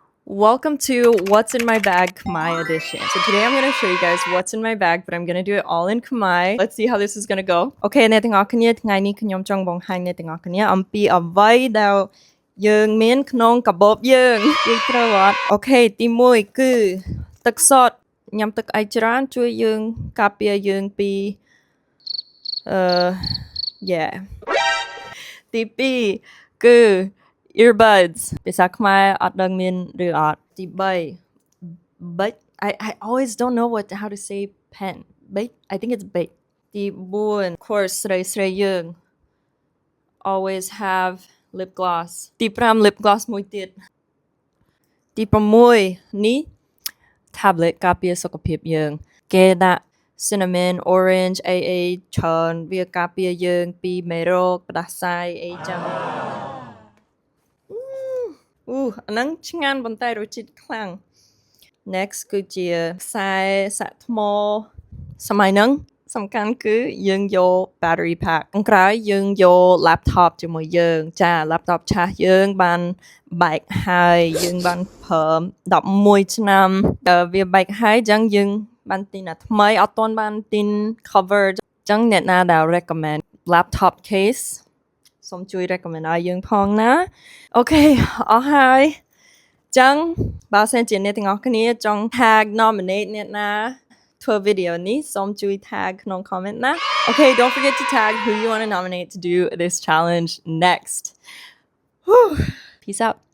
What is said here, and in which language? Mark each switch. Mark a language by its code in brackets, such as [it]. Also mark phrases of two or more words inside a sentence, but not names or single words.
[en] Welcome to What's in My Bag Khmer edition. So today I'm going to show you guys what's in my bag, but I'm going to do it all in Khmer. Let's see how this is going to go. [km] Okay, អ្នកទាំងអស់គ្នាថ្ងៃនេះខ្ញុំចង់បង្ហាញអ្នកទាំងអស់គ្នាអំពីអ្វីដែលយើងមានក្នុងកាបូបយើងនិយាយត្រូវអត់ Okay ទី1គឺទឹកសុទ្ធញ៉ាំទឹកឯច្រើនជួយយើងការពារយើងពី yeah ទី2គឺ earbuds ភាសាខ្មែរអត់ដឹងមានឬអត់ទី3 [en] but I always don't know how to say pen big I think it's big [km] ទី4 [en] of course [km] ស្រីយើង [en] always have lip gloss [km] ទី5 [en] lip gloss [km] មួយទៀតទី6នេះ tablet ការពារសុខភាពយើងគេដាក់ [en] cinnamon orange AA [km] ច្រើនវាការពារយើងពីមេរោគផ្ដាសាយអីចឹង អាហ្នឹងឆ្ងាញ់ប៉ុន្តែរសជាតិខ្លាំង next គឺជាខ្សែសាក់ថ្មសម័យហ្នឹងសំខាន់គឺយើងយក [en] battery pack [km] ខាងក្រោយយើងយក laptop ជាមួយយើង ចា laptop ឆាស់យើងបានបែកហើយយើងបានប្រើ11ឆ្នាំវាបែកហើយអញ្ចឹងយើងបានទិញ អាថ្មីអត់ទាន់បានទិញ cover អញ្ចឹងអ្នកណាដែល recommend [en] laptop case [km] សូមជួយ recommend ឲ្យយើងផងណាអូខេអស់ហើយចឹងបើសិនជាអ្នកទាំងអស់គ្នាចង់ [en] tag nominate [km] អ្នកណាធ្វើ video នេះសូមជួយ tag ក្នុង comment ណា [en] Okay don't forget to tag who you want to nominate to do this challenge next Peace out